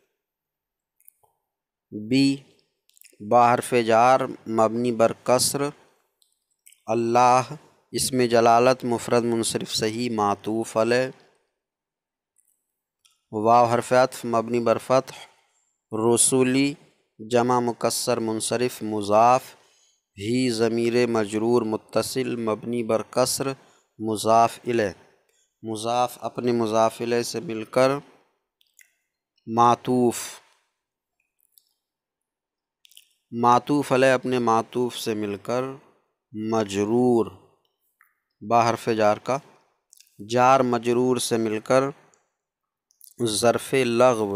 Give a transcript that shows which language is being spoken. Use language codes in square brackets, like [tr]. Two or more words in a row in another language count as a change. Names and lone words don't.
[ur] بی با حرف جار مبنی بر کسر، اللہ اسم جلالت مفرد منصرف صحیح معطوف علیہ. واو حرف عطف مبنی بر فتح، رسولی جمع مکسر منصرف مضاف، ہی ضمیر مجرور متصل مبنی بر کسر مضاف الیہ. مضاف اپنے مضاف الیہ سے مل کر معطوف، معطوف علیہ اپنے معطوف سے مل کر مجرور، با حرف جار کا جار مجرور سے مل کر ظرف لغو.